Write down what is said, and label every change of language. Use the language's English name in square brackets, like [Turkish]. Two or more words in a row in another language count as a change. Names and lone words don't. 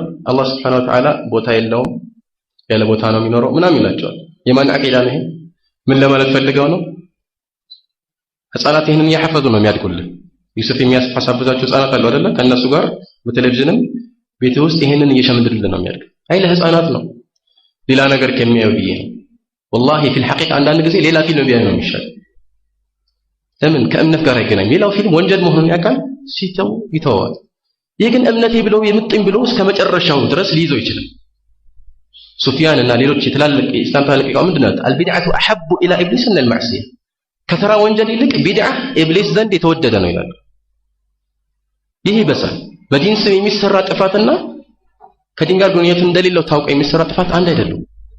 [Amharic] አላህ [Arabic] سبحانه وتعالى [Amharic] ቦታ የለውም ያለ ቦታ ነው የሚኖረው ምናምን ይላቸዋል። የማን አቂዳ ነው ይሄ? ምን ለማለት ፈልገው ነው? ህፃናት ይሄንን ያሐፈዙ ነው የሚያድጉልህ። ዩሱፍ የሚያስፋሳብዛቸው ህፃናት አሉ አይደለ? ከነሱ ጋር በቴሌቪዥንም ቤት ውስጥ ይሄንን እየሸመድልህ ነው የሚያድግ። አይ ለህፃናት ነው ሌላ ነገር ከሚያዩ ብዬ ነው። [Arabic] والله في الحقيقة [Amharic] አንዳንድ ጊዜ ሌላ ፊልም ቢያዩ ነው የሚሻል። ለምን? ከእምነት ጋር አይገናኝም። ሌላው ፊልም ወንጀል መሆኑን ያውቃል፣ ሲተው ይተዋል። ይህ ግን እምነቴ ብለው የምጥኝ ብለው እስከ መጨረሻው ድረስ ሊይዘው ይችላል። ሱፊያን እና ሌሎች የተላለቀ ኢስላም ታላቂው ምንድነው? [Arabic] البدعة أحب إلى إبليس من المعصيه [Amharic] ከተራ ወንጀል ይልቅ ቢድዓ ኢብሊስ ዘንድ የተወደደ ነው ይላል። ይህ ይበሳል። በዲን ስም የሚሰራ ጥፋትና ከዲን ጋር ግንኙነት እንደሌለው ታውቀው የሚሰራ ጥፋት አንድ አይደለም።